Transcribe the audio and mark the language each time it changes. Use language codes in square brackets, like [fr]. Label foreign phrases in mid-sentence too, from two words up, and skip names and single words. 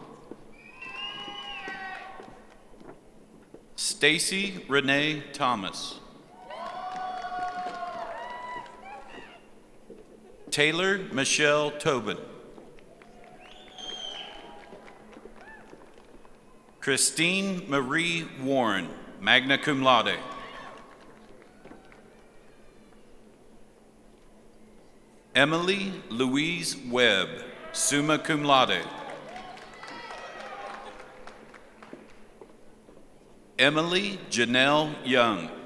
[en] Stacy Renee Thomas. Taylor Michelle Tobin. Christine Marie Warren, [la] magna cum laude. [en] Emily Louise Webb, [la] summa cum laude. [en] Emily Janelle Young.